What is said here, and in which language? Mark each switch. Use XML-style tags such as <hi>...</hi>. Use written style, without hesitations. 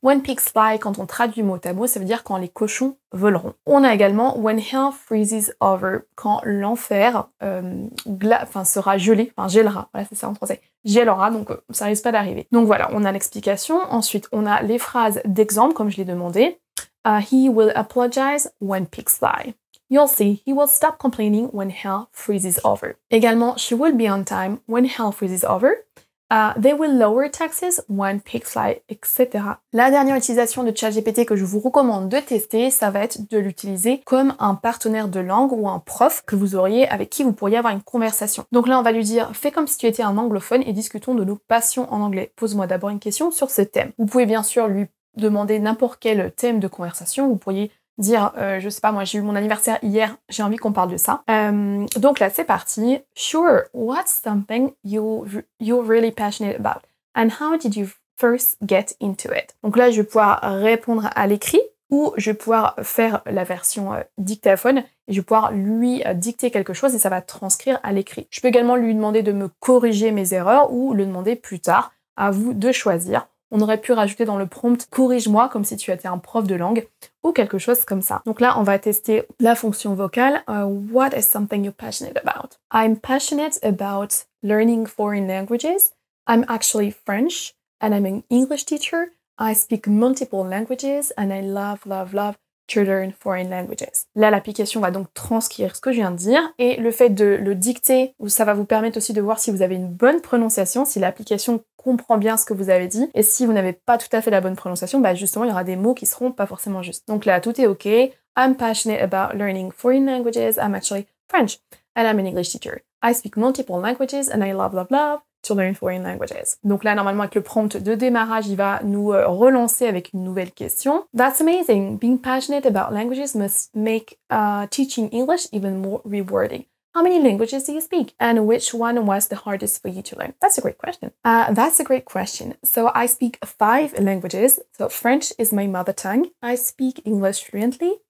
<en>When pigs fly,</en> <fr>quand on traduit mot à mot, ça veut dire quand les cochons voleront. On a également</fr> <en>when hell freezes over,</en> <fr>quand l'enfer sera gelé, gèlera. Voilà, c'est ça en français. Gèlera, donc ça risque pas d'arriver. Donc voilà, on a l'explication. Ensuite, on a les phrases d'exemple, comme je l'ai demandé.</fr> <en>He will apologize when pigs fly. You'll see, he will stop complaining when hell freezes over.</en> <fr>Également,</fr> <en>she will be on time when hell freezes over. They will lower taxes when pigs fly, etc.</en> <fr>La dernière utilisation de ChatGPT que je vous recommande de tester, ça va être de l'utiliser comme un partenaire de langue ou un prof que vous auriez, avec qui vous pourriez avoir une conversation. Donc là, on va lui dire, fais comme si tu étais un anglophone et discutons de nos passions en anglais. Pose-moi d'abord une question sur ce thème. Vous pouvez bien sûr lui demander n'importe quel thème de conversation. Vous pourriez dire, je sais pas, moi j'ai eu mon anniversaire hier, j'ai envie qu'on parle de ça. Donc là, c'est parti.</fr> <en>Sure, what's something you're really passionate about? And how did you first get into it?</en> <fr>Donc là, je vais pouvoir répondre à l'écrit ou je vais pouvoir faire la version dictaphone et je vais pouvoir lui dicter quelque chose et ça va transcrire à l'écrit. Je peux également lui demander de me corriger mes erreurs ou le demander plus tard. À vous de choisir. On aurait pu rajouter dans le prompt « corrige-moi » comme si tu étais un prof de langue ou quelque chose comme ça. Donc là, on va tester la fonction vocale.</fr> <en>What is something you're passionate about? I'm passionate about learning foreign languages. I'm actually French and I'm an English teacher. I speak multiple languages and I love to learn foreign languages.</en> <fr>Là, l'application va donc transcrire ce que je viens de dire et le fait de le dicter, ça va vous permettre aussi de voir si vous avez une bonne prononciation, si l'application comprend bien ce que vous avez dit et si vous n'avez pas tout à fait la bonne prononciation, justement, il y aura des mots qui seront pas forcément justes. Donc là, tout est OK.</fr> <en>I'm passionate about learning foreign languages. I'm actually French and I'm an English teacher. I speak multiple languages and I love to learn foreign languages.</en> <fr>Donc là, normalement, avec le prompt de démarrage, il va nous relancer avec une nouvelle question.</fr> <en>That's amazing. Being passionate about languages must make teaching English even more rewarding. How many languages do you speak? And which one was the hardest for you to learn? That's a great question. That's a great question. So I speak 5 languages. So French is my mother tongue. I speak English fluently.</en>